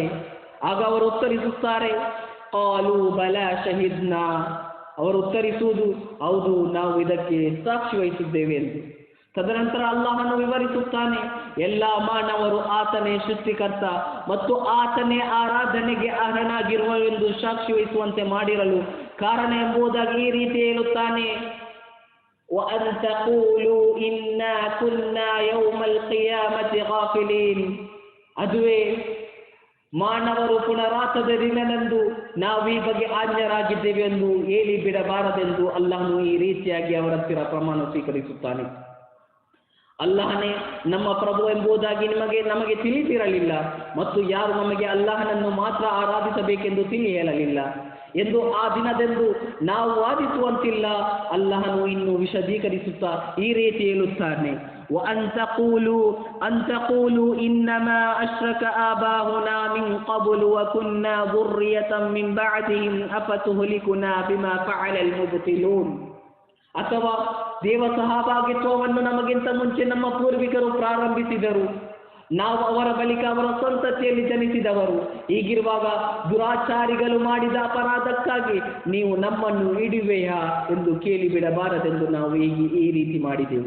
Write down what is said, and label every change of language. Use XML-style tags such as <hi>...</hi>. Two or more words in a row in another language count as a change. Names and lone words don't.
<kn>ಆಗ ಅವರು ಉತ್ತರಿಸುತ್ತಾರೆ,</kn> <ar>قالوا بلى شهدنا,</ar> <kn>ಅವರು ಉತ್ತರಿಸುವುದು ಹೌದು, ನಾವು ಇದಕ್ಕೆ ಸಾಕ್ಷಿ ವಹಿಸಿದ್ದೇವೆ ಎಂದು. ತದನಂತರ ಅಲ್ಲಾಹನು ವಿವರಿಸುತ್ತಾನೆ, ಎಲ್ಲ ಮಾನವರು ಆತನೇ ಸೃಷ್ಟಿಕರ್ತ ಮತ್ತು ಆತನೇ ಆರಾಧನೆಗೆ ಅರ್ಹನಾಗಿರುವವೆಂದು ಸಾಕ್ಷಿ ವಹಿಸುವಂತೆ ಮಾಡಿರಲು ಕಾರಣ ಎಂಬುದಾಗಿ ಈ ರೀತಿ ಹೇಳುತ್ತಾನೆ,</kn> <ar>وَأَن تَقُولُوا إِنَّا كُنَّا يَوْمَ الْقِيَامَةِ غَافِلِينَ.</ar> <kn>ಅದುವೇ ಮಾನವರು ಪುನರಾತದ ದಿನದಂದು ನಾವು ಈ ಬಗ್ಗೆ ಆಜ್ಞರಾಗಿದ್ದೇವೆ ಎಂದು ಹೇಳಿ ಬಿಡಬಾರದೆಂದು ಅಲ್ಲಾಹನು ಈ ರೀತಿಯಾಗಿ ಅವರ ಹತ್ತಿರ ಪ್ರಮಾಣ ಸ್ವೀಕರಿಸುತ್ತಾನೆ. ಅಲ್ಲಾಹನೇ ನಮ್ಮ ಪ್ರಭು ಎಂಬುದಾಗಿ ನಮಗೆ ತಿಳಿದಿರಲಿಲ್ಲ ಮತ್ತು ಯಾರು ನಮಗೆ ಅಲ್ಲಾಹನನ್ನು ಮಾತ್ರ ಆರಾಧಿಸಬೇಕೆಂದು ತಿಳಿ ಹೇಳಲಿಲ್ಲ ಎಂದು ಆ ದಿನದಂದು ನಾವು ವಾದಿಸುವಂತಿಲ್ಲ. ಅಲ್ಲಾಹನು ಇನ್ನು ವಿಶದೀಕರಿಸುತ್ತಾ ಈ ರೀತಿ ಹೇಳುತ್ತಾನೆ,</kn> <ar>وَأَن تَقُولُوا إِنَّمَا أَشْرَكَ آبَاؤُنَا مِن قَبْلُ وَكُنَّا ذُرِّيَّةً مِّن بَعْدِهِمْ أَفَتُهْلِكُنَا بِمَا فَعَلَ الْمُبْطِلُونَ.</ar> <kn>ಅಥವಾ ದೇವ ಸಹಭಾಗಿತ್ವವನ್ನು ನಮಗಿಂತ ಮುಂಚೆ ನಮ್ಮ ಪೂರ್ವಿಕರು ಪ್ರಾರಂಭಿಸಿದರು, ನಾವು ಅವರ ಬಳಿಕ ಅವರ ಸಂತತಿಯಲ್ಲಿ ಜನಿಸಿದವರು. ಹೀಗಿರುವಾಗ ದುರಾಚಾರಿಗಳು ಮಾಡಿದ ಅಪರಾಧಕ್ಕಾಗಿ ನೀವು ನಮ್ಮನ್ನು ಹಿಡಿವೆಯಾ ಎಂದು ಕೇಳಿಬಿಡಬಾರದೆಂದು ನಾವು ಈ ರೀತಿ ಮಾಡಿದೆವು.</kn>